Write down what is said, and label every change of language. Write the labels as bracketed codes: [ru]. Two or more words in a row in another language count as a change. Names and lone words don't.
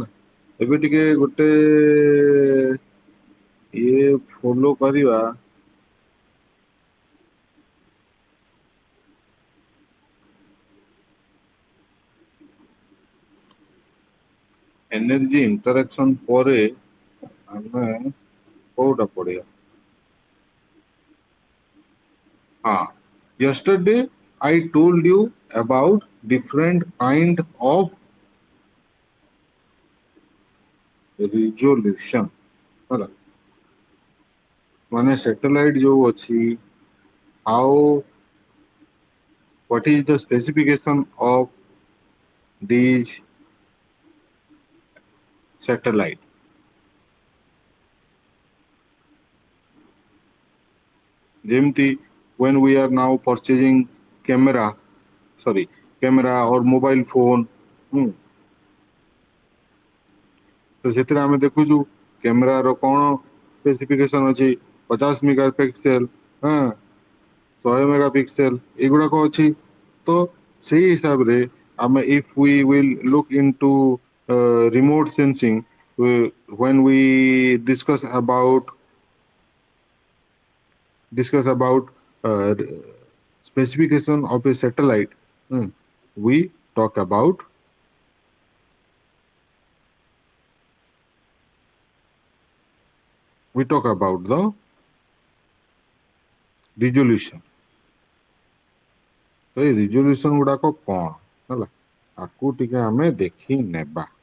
[or] ଏବେ ଟିକେ ଗୋଟେ ଇଏ ଫଲୋ କରିବା [en] energy interaction [or] ପରେ ଆମେ କୋଉଟା ପଢିବା? ହଁ, [en] yesterday I told you about different kind of resolution ହେଲା। [or] ମାନେ satellite ଯୋଉ ଅଛି, [en] how what is the specification of these satellite? ଯେମିତି when we are now purchasing camera, sorry, camera or mobile phone, [or] ତ ସେଥିରେ ଆମେ ଦେଖୁଛୁ କ୍ୟାମେରାର କ'ଣ ସ୍ପେସିଫିକେସନ୍ ଅଛି, 50 ମେଗାପିକ୍ସେଲ, ହଁ, 100 ମେଗାପିକ୍ସେଲ ଏଗୁଡ଼ାକ ଅଛି। ତ ସେଇ ହିସାବରେ ଆମେ [en] if we will look into remote sensing, when we discuss about specification of a satellite, we talk about the resolution। [or] ତ ଏଇ ରିଜଲ୍ୟୁସନ୍ ଗୁଡ଼ାକ କ'ଣ ହେଲା, ଆକୁ ଟିକେ ଆମେ ଦେଖି ନେବା।